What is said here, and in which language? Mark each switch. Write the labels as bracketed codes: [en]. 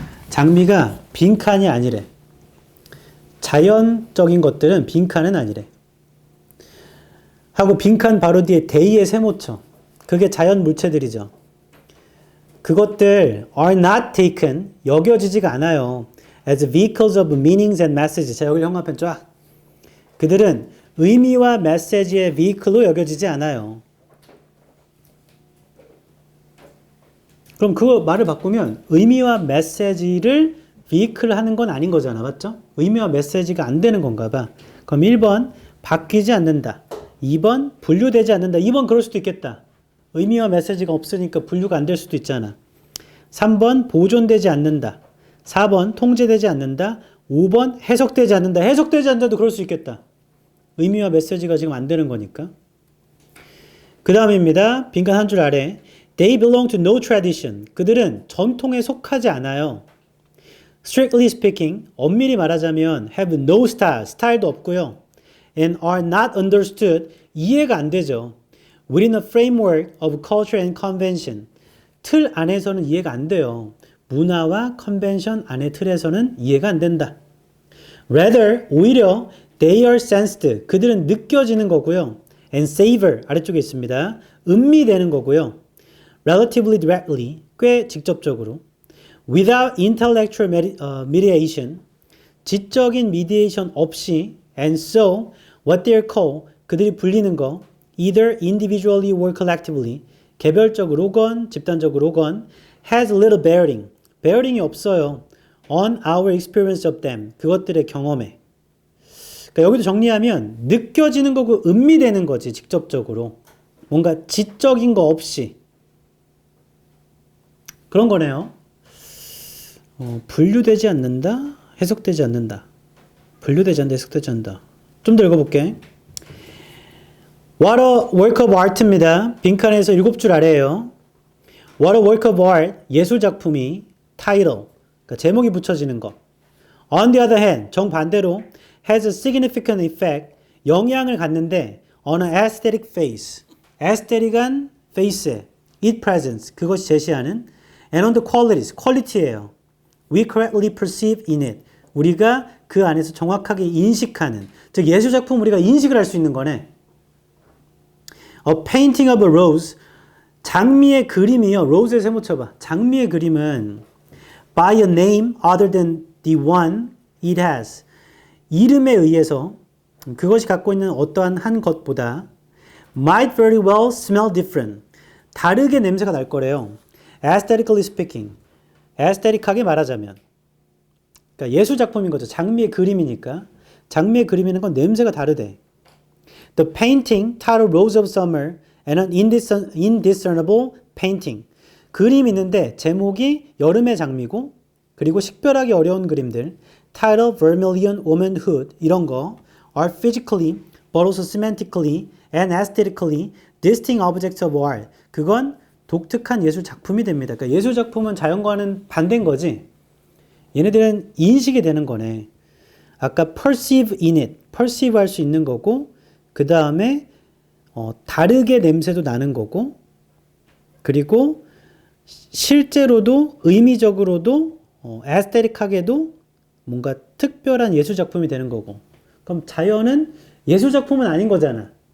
[ko] 장미가 빈칸이 아니래. 자연적인 것들은 빈칸은 아니래. 하고 빈칸 바로 뒤에 데이의 세모쳐. 그게 자연 물체들이죠. 그것들 [en] are not taken, [ko] 여겨지지가 않아요. [en] as vehicles of meanings and messages. [ko] 자, 여기 형광펜 쫙. 그들은 의미와 메시지의 vehicle로 여겨지지 않아요. 그럼 그 말을 바꾸면 의미와 메시지를 vehicle 하는 건 아닌 거잖아. 맞죠? 의미와 메시지가 안 되는 건가 봐. 그럼 1번 바뀌지 않는다. 2번 분류되지 않는다. 2번 그럴 수도 있겠다. 의미와 메시지가 없으니까 분류가 안 될 수도 있잖아. 3번 보존되지 않는다. 4번 통제되지 않는다. 5번 해석되지 않는다. 해석되지 않는다도 그럴 수 있겠다. 의미와 메시지가 지금 안 되는 거니까. 그 다음입니다. 빈칸 한 줄 아래. [en] They belong to no tradition. [ko] 그들은 전통에 속하지 않아요. [en] Strictly speaking, [ko] 엄밀히 말하자면 [en] have no style, [ko] 스타일도 없고요. [en] And are not understood, [ko] 이해가 안 되죠. [en] Within a framework of culture and convention, [ko] 틀 안에서는 이해가 안 돼요. 문화와 컨벤션 안의 틀에서는 이해가 안 된다. [en] Rather, [ko] 오히려 [en] they are sensed, [ko] 그들은 느껴지는 거고요. [en] And savor, [ko] 아래쪽에 있습니다. 음미되는 거고요. [en] Relatively directly, [ko] 꽤 직접적으로. [en] Without intellectual mediation, [ko] 지적인 미디에이션 없이. [en] And so, what they are called, [ko] 그들이 불리는 거, [en] either individually or collectively, [ko] 개별적으로건 집단적으로건, [en] has little bearing, [ko] bearing이 없어요. [en] on our experience of them, [ko] 그것들의 경험에. 그러니까 여기도 정리하면 느껴지는 거고 음미되는 거지, 직접적으로. 뭔가 지적인 거 없이. 그런 거네요. 분류되지 않는다, 해석되지 않는다. 분류되지 않는다, 해석되지 않는다. 좀 더 읽어볼게. [en] What a work of art입니다. [ko] 빈칸에서 7줄 아래에요. [en] What a work of art, [ko] 예술작품이 title, 그러니까 제목이 붙여지는 거. [en] On the other hand, [ko] 정반대로 [en] has a significant effect, [ko] 영향을 갖는데 [en] on an aesthetic face, aesthetic한 face에 it presents, [ko] 그것이 제시하는 [en] and on the qualities, [ko] quality예요. [en] We correctly perceive in it, [ko] 우리가 그 안에서 정확하게 인식하는, 즉 예술작품 우리가 인식을 할 수 있는 거네. [en] A painting of a rose, [ko] 장미의 그림이요. rose의 세모 쳐봐. 장미의 그림은 [en] by a name other than the one it has, [ko] 이름에 의해서 그것이 갖고 있는 어떠한 한 것보다 [en] might very well smell different, [ko] 다르게 냄새가 날 거래요. [en] aesthetically speaking. [ko] aesthetic하게 말하자면. 그러니까 예술작품인 거죠. 장미의 그림이니까. 장미의 그림이라는 건 냄새가 다르대. [en] The painting titled Rose of Summer and an indiscernible painting. [ko] 그림이 있는데 제목이 여름의 장미고 그리고 식별하기 어려운 그림들 [en] titled Vermilion Womanhood [ko] 이런 거 [en] are physically but also semantically and aesthetically distinct objects of art. [ko] 그건 독특한 예술 작품이 됩니다. 그러니까 예술 작품은 자연과는 반대인 거지. 얘네들은 인식이 되는 거네. 아까 perceive in it, perceive 할 수 있는 거고 그 다음에 다르게 냄새도 나는 거고 그리고 실제로도 의미적으로도 에스테틱하게도 뭔가 특별한 예술작품이 되는 거고 그럼 자연은 예술작품은 아닌 거잖아.